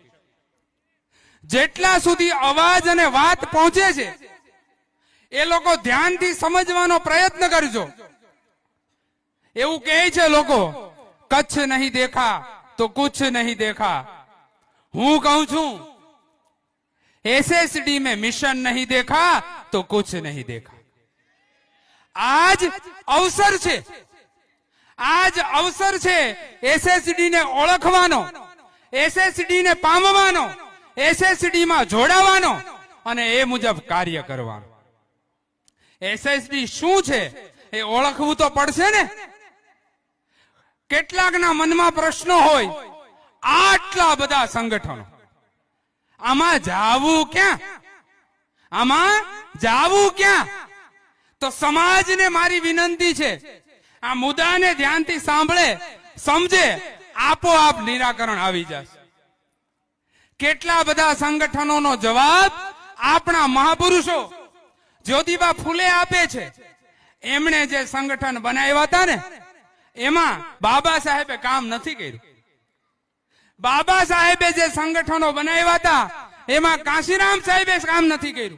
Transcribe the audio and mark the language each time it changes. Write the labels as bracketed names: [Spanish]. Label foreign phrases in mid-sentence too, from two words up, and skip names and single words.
[Gujarati] જેટલા સુધી અવાજ અને વાત પહોંચે છે એ લોકો ધ્યાનથી સમજવાનો પ્રયત્ન કરજો। એવું કહે છે લોકો, [Hindi] कच्छ नहीं देखा तो कुछ नहीं देखा। [Gujarati] હું કહું છું, [Hindi] एसएसडी में मिशन नहीं देखा तो कुछ नहीं देखा। [Gujarati] આજ અવસર છે, આજ અવસર છે એસએસડી ને ઓળખવાનો, એસએસડી ને પામવાનો, એસએસડી મેં જોડાવાનો અને એ મુજબ કાર્ય કરવાનો। એસએસડી શું છે એ ઓળખવું તો પડશે ને। કેટલાકના મનમા પ્રશ્નો હોય, આટલા બધા સંગઠનો, આમા જાવું ક્યાં, આમા જાવું ક્યાં? તો સમાજ ને મારી વિનંતી છે, આ મુદ્દા ને ધ્યાન થી સાંભળે, સમજે, આપોઆપ નિરાકરણ આવી જશે। કેટલા બધા સંગઠનો નો જવાબ આપણા મહાપુરુષો જ્યોતિબા ફૂલે આપે છે। એમણે જે સંગઠન બનાવ્યા હતા ને એમાં બાબા સાહેબે કામ નથી કર્યું। બાબા સાહેબે જે સંગઠનો બનાવ્યા થા એમાં કાશીરામ સાહેબે કામ નથી કર્યું।